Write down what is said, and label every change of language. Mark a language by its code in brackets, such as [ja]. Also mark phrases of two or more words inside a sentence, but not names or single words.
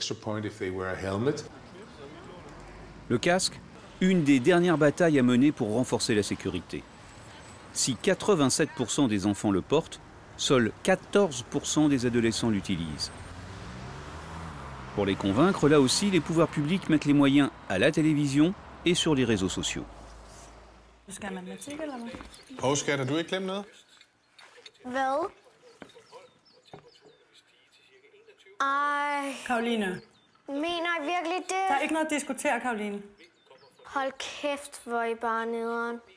[fr] Le casque, une des dernières batailles à mener pour renforcer la sécurité. Si 87% des enfants le portent, seuls 14% des adolescents l'utilisent. Pour les convaincre, là aussi, les pouvoirs publics mettent les moyens à la télévision et sur les réseaux sociaux. [da] Skal du ikke glemme noget? Hvad? Ej, Karoline, mener I virkelig det? der er ikke noget at diskutere, Karoline. Hold kæft, hvor I bare nederen.